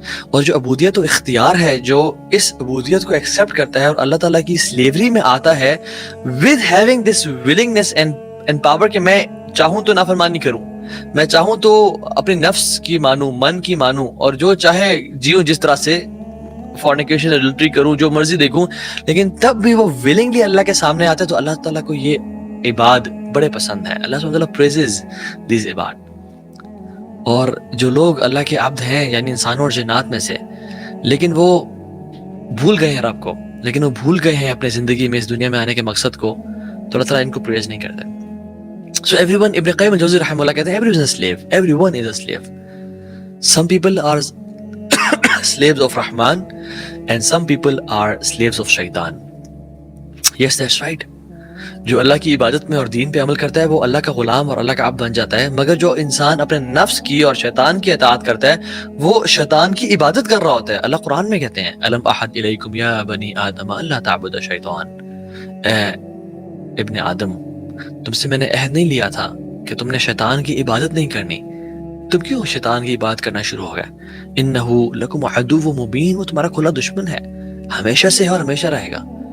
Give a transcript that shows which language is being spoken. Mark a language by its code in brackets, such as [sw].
[ur] اور جو عبودیت و اختیار ہے، جو اس عبودیت کو ایکسیپٹ کرتا ہے اور اللہ تعالیٰ کی سلیوری میں آتا ہے [en] with having this willingness and power [ur] کہ میں چاہوں تو نافرمانی کروں، میں چاہوں تو اپنی نفس کی مانوں، من کی مانوں، اور جو چاہے جیوں جس طرح سے، فورنیکیشن، ایڈلٹری کروں، جو مرضی دیکھوں، لیکن تب بھی وہ willingly اللہ کے سامنے آتا ہے. تو اللہ تعالیٰ کو یہ عباد بڑے پسند ہیں. اللہ سبحانہ وتعالیٰ [en] praises these [ur] عباد. اور جو لوگ اللہ کے عبد ہیں، یعنی انسانوں اور جنات میں سے، لیکن وہ بھول گئے ہیں رب کو، لیکن وہ بھول گئے ہیں اپنے زندگی میں اس دنیا میں آنے کے مقصد کو، تو اللہ تعالیٰ ان کو پریز نہیں کرتے. [en] So everyone، [ur] ابن قیم الجوزی رحمہ اللہ کہتے ہیں [en] everyone is a slave، everyone is a slave. Some people are slaves of Rahman and some people are slaves of Shaitan. Yes, that's right. [ur] جو اللہ کی عبادت میں اور دین پہ عمل کرتا ہے وہ اللہ کا غلام اور اللہ کا عبد بن جاتا ہے، مگر جو انسان اپنے نفس کی اور شیطان کی اطاعت کرتا ہے وہ شیطان کی عبادت کر رہا ہوتا ہے. اللہ قرآن میں کہتے ہیں [ar] الم احد الیکم یا بنی آدم اللہ تعبد الشیطان، [ur] اے ابن آدم، تم سے میں نے عہد نہیں لیا تھا کہ تم نے شیطان کی عبادت نہیں کرنی، تم کیوں شیطان کی عبادت کرنا شروع ہو گئے؟ [ar] انہ لکم عدو مبین، [ur] وہ تمہارا کھلا دشمن ہے، ہمیشہ سے اور ہمیشہ رہے گا.